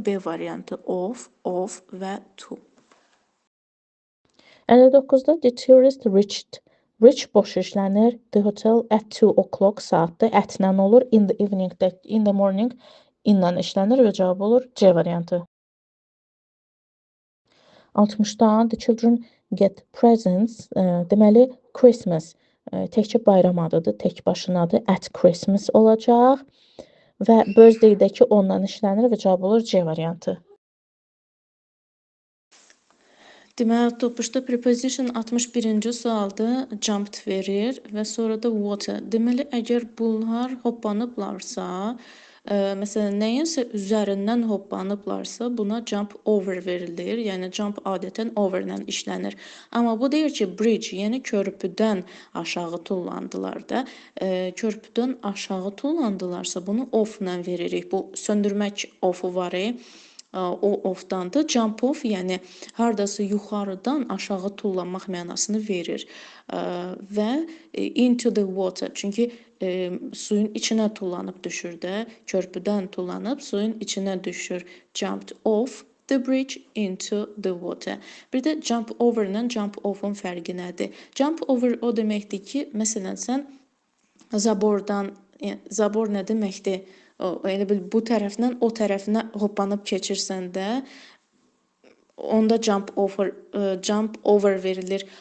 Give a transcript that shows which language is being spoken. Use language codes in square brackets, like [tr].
[az] B variantı of və to. 59-da [en] the tourist reached. [az] Reach boş işlənir. The hotel at 2 o'clock saatdə ətlə olur. [en] In the evening, in the morning [az] inlə işlənir və cavab olur C variantı. 60-da [en] the children get presents. [az] Deməli, Christmas təkcə bayram adıdır, tək başınadır. At Christmas olacaq. Və birthday-dəki ondan işlənir və cavab olur C variantı. Deməli, topuşda preposition 61-ci sualda jumped verir və sonra da water. Deməli, əgər bunlar hoppanıblarsa, məsələn, nəyinsə üzərindən hoppanıblarsa, buna jump over verilir. Yəni, jump adətən over-lə işlənir. Amma bu deyir ki, bridge, yəni körpüdən aşağı tullandılar da. Körpüdən aşağı tullandılarsa, bunu off-lə veririk. Bu söndürmək off-u var. O off-dandır. Jump off, yəni hardasa yuxarıdan aşağı tullanmaq mənasını verir. Və into the water, çünki suyun içinə tullanıb düşür də, körpüdən tullanıb suyun içinə düşür. [en] Jumped off the bridge into the water. [az] Bir də jump over ilə jump off-un fərqi nədir? Jump over o deməkdir ki, məsələn, sən zabordan, zabor nə deməkdir? Elə bil bu tərəfdən o tərəfinə hoppanıb keçirsən də, onda jump over verilir.